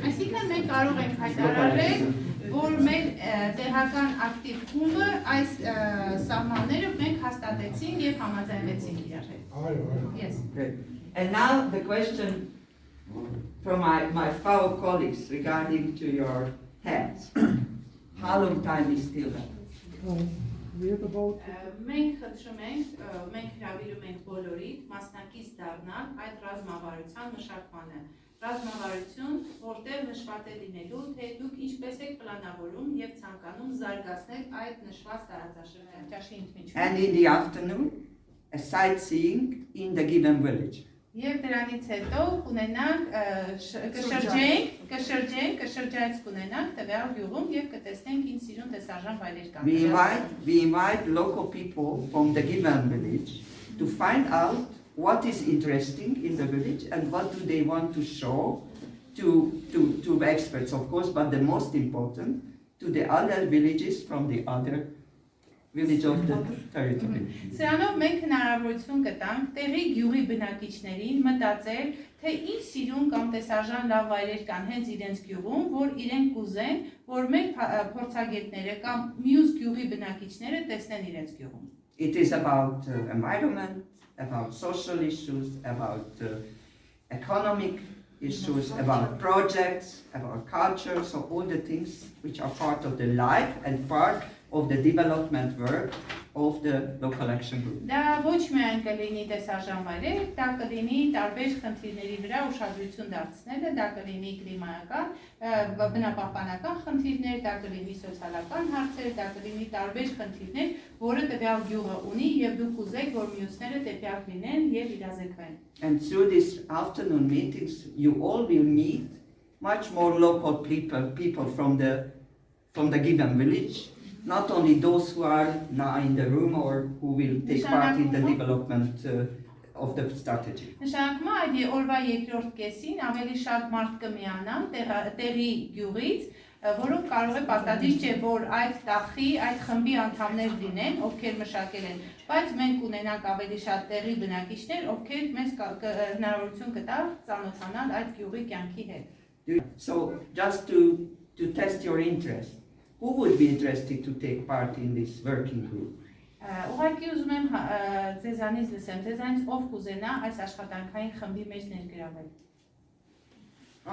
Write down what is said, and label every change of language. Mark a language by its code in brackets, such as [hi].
[hy] Այսինքն մենք կարող ենք հայտարարել, որ մեր տեղական ակտիվ խումբը այս սահմանները մենք հաստատեցինք եւ համաձայնվեցինք իրար հետ։ Yes. [en] Great. And now the question from my fellow colleagues regarding to your heads. How long time is still left? [hy] Մենք խնդրում ենք, մենք հրավիրում ենք բոլորիդ մասնակից դառնալ այդ ռազմավարության մշակմանը։ Ռազմավարություն, որտեղ նշված է լինելու, թե դուք ինչպես եք պլանավորում եւ ցանկանում զարգացնել այդ նշված տարածաշրջանը։ [en] And in the afternoon, a sightseeing in the given village. [hy] Եվ դրանից հետո կունենանք կշրջայց կունենանք տվյալ գյուղում եւ կտեսնենք ինչ սիրուն տեսարժան վայրեր կան։ [en] We invite local people from the given village to find out what is interesting in the village and what do they want to show to experts, of course, but the most important, to the other villages from the other village of the territory. [hy] Սրանով մենք հնարավորություն կտանք տեղի գյուղի բնակիչներին մտածել, թե ինչ սիրուն կամ տեսարժան լավ վայրեր կան հենց իրենց գյուղում, որ իրենք կուզեն, որ մեր փորձագետները կամ մյուս գյուղի բնակիչները տեսնեն իրենց գյուղում։ [en] It is about environment, about social issues, about economic issues, about projects, about culture, so all the things which are part of the life and part of the development work of the local action group. [hy] Դա ոչ միայն կլինի տեսարժան վայրեր, դա կլինի տարբեր խնդիրների վրա ուշադրություն դարձնելը, դա կլինի կլիմայական, բնապահպանական խնդիրներ, դա կլինի սոցիալական հարցեր, դա կլինի տարբեր խնդիրներ, որը տվյալ գյուղը ունի եւ դուք ուզեք, որ մյուսները դեպյալ լինեն եւ իրազեկվեն։ [en] And through these afternoon meetings, you all will meet much more local people from the given village. Not only those who are now in the room or who will take part in the development of the strategy. [hy] Նշանակում է այդ օրվա երկրորդ կեսին ավելի շատ մարդ կմիանան տեղի գյուղից, որոնք կարող է պատահի չէ, որ այդ տախի, այդ խմբի անդամներ լինեն, ովքեր մշակել են, բայց մենք ունենանք ավելի շատ տեղի բնակիչներ, ովքեր մեզ հնարավորություն կտա ծանոթանալ այդ գյուղի կյանքի հետ։ [en] So just to test your interest. Who would be interested to take part in this working group? [hy] Ուղղակի ուզում եմ ձեզանից լսեմ, ձեզանից ով կուզենա այս աշխատանքային խմբի մեջ ներգրավել։